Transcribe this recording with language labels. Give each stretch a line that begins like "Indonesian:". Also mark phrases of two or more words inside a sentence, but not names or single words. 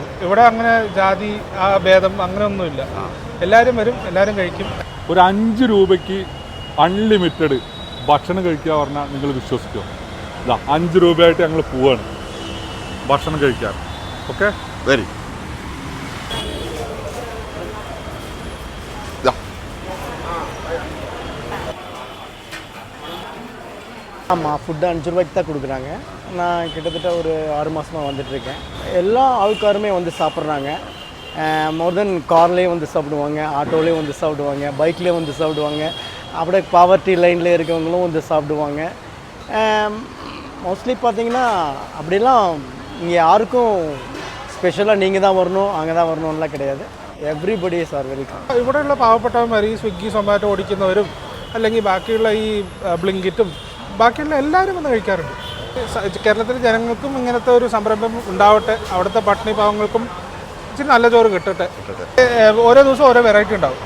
Malayalam: ഇവിടെ അങ്ങനെ ജാതി ഭേദം അങ്ങനെയൊന്നുമില്ല. എല്ലാവരും വരും, എല്ലാവരും കഴിക്കും. ഒരു 5 രൂപയ്ക്ക് അൺലിമിറ്റഡ് ഭക്ഷണം കഴിക്കുക പറഞ്ഞാൽ നിങ്ങൾ വിശ്വസിക്കുമോ? 5 രൂപയായിട്ട് ഞങ്ങൾ പോവാണ് ഭക്ഷണം കഴിക്കാൻ. ഓക്കെ, വരി.
Tamil: ஆமாம், ஃபுட்டு 5 ரூபாய்க்கு தான் கொடுக்குறாங்க. நான் கிட்டத்தட்ட ஒரு 6 மாதமாக வந்துட்டுருக்கேன். எல்லா ஆள்காருமே வந்து சாப்பிட்றாங்க.
English: more than
Tamil: கார்லேயும் வந்து சாப்பிடுவாங்க, ஆட்டோலேயும் வந்து சாப்பிடுவாங்க, பைக்லேயும் வந்து சாப்பிடுவாங்க, அப்படியே
English: poverty line
Tamil: இருக்கவங்களும் வந்து சாப்பிடுவாங்க. மோஸ்ட்லி பார்த்தீங்கன்னா அப்படிலாம் இங்கே யாருக்கும் ஸ்பெஷலாக நீங்கள் தான் வரணும் அங்கே தான் வரணும்லாம் கிடையாது.
English: everybody is are welcome.
Malayalam: ഇവിടെയുള്ള പാവപ്പെട്ടവന്മാർ ഈ സ്വിഗ്ഗി സൊമാറ്റോ ഓടിക്കുന്നവരും അല്ലെങ്കിൽ ബാക്കിയുള്ള ഈ ബ്ലിങ്കിറ്റും ബാക്കിയുള്ള എല്ലാവരും വന്ന് കഴിക്കാറുണ്ട്. കേരളത്തിലെ ജനങ്ങൾക്കും ഇങ്ങനത്തെ ഒരു സംരംഭം ഉണ്ടാവട്ടെ, അവിടുത്തെ പട്ടിണി പാവങ്ങൾക്കും ഇച്ചിരി നല്ല ചോറ് കിട്ടട്ടെ. ഓരോ ദിവസം ഓരോ വെറൈറ്റി ഉണ്ടാവും.